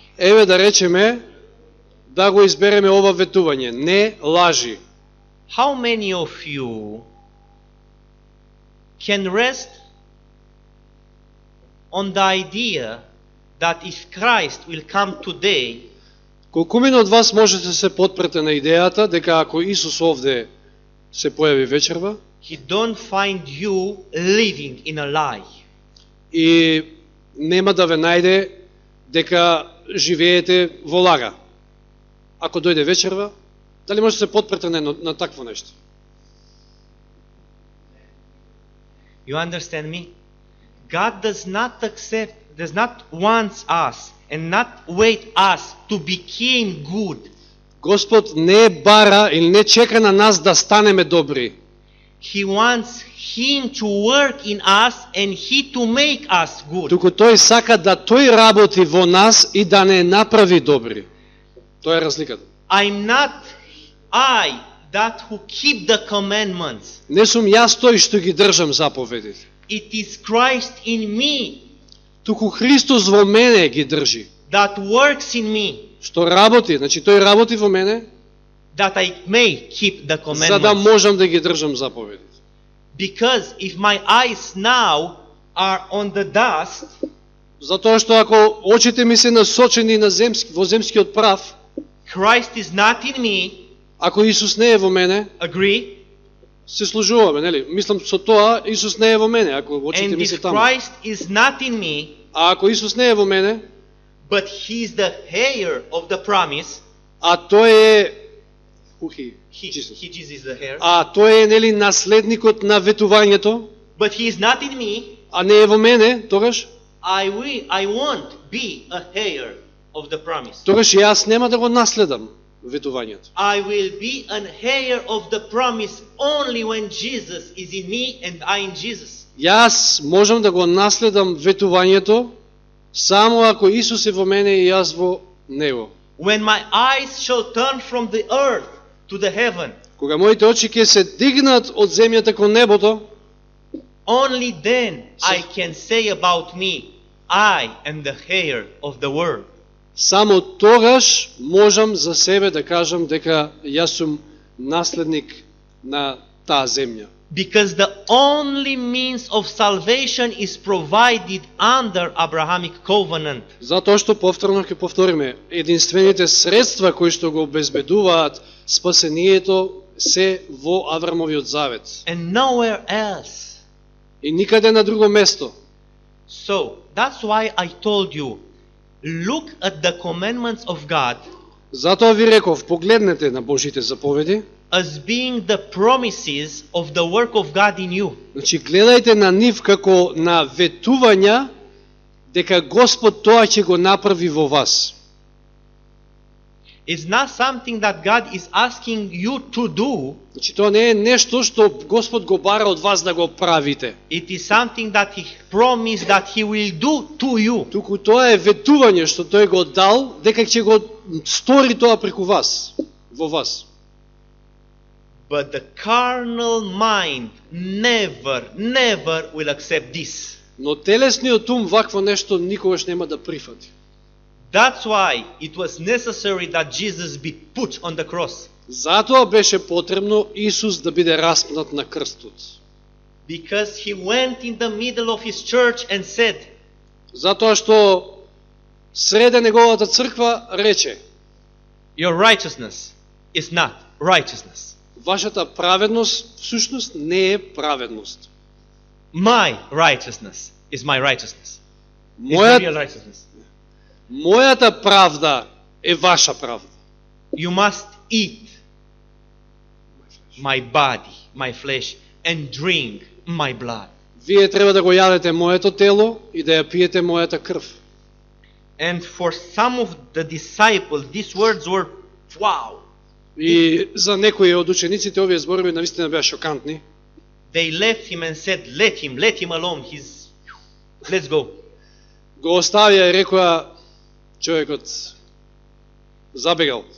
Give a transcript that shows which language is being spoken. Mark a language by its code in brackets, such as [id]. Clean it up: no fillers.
[mk] Еве да речеме да го избереме ова ветување. Не лажи. [en] How many of you can rest on the idea that if Christ will come today, [mk] Колкумина од вас можете да се потпрете на идејата дека ако Исус овде се појави вечерва [en] He don't find you living in a lie. [mk] и нема да ве најде дека живеете во лага. Ако дојде вечерва, дали може да се потпрете на такво нешто? [en] You understand me? God does not accept does not want us and not wait us to become good. [mk] Господ не бара или не чека на нас да станеме добри. [en] He wants Him to work in us and He to make us good. [mk] Туку тој сака да тој работи во нас и да не направи добри. Тоа е разликата. [en] I'm not I that who keep the commandments. [mk] Не сум јас тој што ги држам заповедите. [en] It is Christ in me [mk] Туку Христос во мене ги држи. [en] that works in me, [mk] Што работи, значи тој работи во мене [en] that I may keep the [mk] за да [en] commandments. [mk] можам да ги држам заповедите. [en] Because if my eyes now are on the dust, [mk] Затоа што ако очите ми се насочени на во земскиот прав, [en] Christ is not in me, [mk] ако Исус не е во мене, [en] agree? [mk] се служуваме, нели? Мислам со тоа Исус не е во мене, ако очите [en] And [mk] ми се [en] if [mk] таму. [en] Christ is not in me, [mk] А ако Исус не е во мене, [en] but He is the heir of the promise, [mk] а тој е [en] Jesus is the heir, [mk] а тој е нели наследникот на ветувањето, [en] but He is not in me, [mk] а не е во мене, тогаш [en] I won't be a heir of the promise. [mk] јас нема да го наследам ветувањето. [en] I will be an heir of the promise only when Jesus is in me and I in Jesus. [mk] Јас можам да го наследам ветувањето само ако Исус е во мене и јас во него. [en] When my eyes shall turn from the earth to the heaven, [mk] Кога моите очи ќе се дигнат од земјата кон небото, [en] only then I can say about me, I am the heir of the world. [mk] само тогаш можам за себе да кажам дека јас сум наследник на таа земја. [en] Because the only means of salvation is provided under Abrahamic covenant. [mk] Затоа што повторно ќе повториме, единствените средства кои што го обезбедуваат спасението се во Аврамовиот завет. [en] And nowhere else. [mk] И никаде на друго место. [en] So, that's why I told you, look at the commandments of God [mk] Затоа ви реков, погледнете на Божите заповеди, [en] as being the promises of the work of God in you. [mk] значи гледајте на нив како на ветувања дека Господ тоа ќе го направи во вас. [en] It's not something that God is asking you to do. [mk] Значи тоа не е нешто што Господ го бара од вас да го правите. [en] It is something that He promised that He will do to you. [mk] Туку тоа е ветување што тој го дал дека ќе го стори тоа преку вас, во вас. [en] But the carnal mind never will accept this. [mk] Но телесниот ум вакво нешто никогаш нема да прифати. [en] That's why it was necessary that Jesus be put on the cross. [mk] Затоа беше потребно Исус да биде распнат на крстот. [en] Because He went in the middle of His church and said, [mk] Затоа што среде неговата црква рече: [en] your righteousness is not righteousness. [mk] вашата праведност всушност не е праведност. [en] My righteousness is my righteousness. It's my real righteousness. [mk] Мојата правда е ваша правда. [en] You must eat my body, my flesh, and drink my blood. [mk] Вие треба да го јадете моето тело и да ја пиете мојата крв. [en] And for some of the disciples, these words were, wow. [mk] И за некои од учениците овие зборови навистина беа шокантни. [en] They left Him and said, let him alone. Let's go. [mk] Го оставија и рекоа, човекот забегал.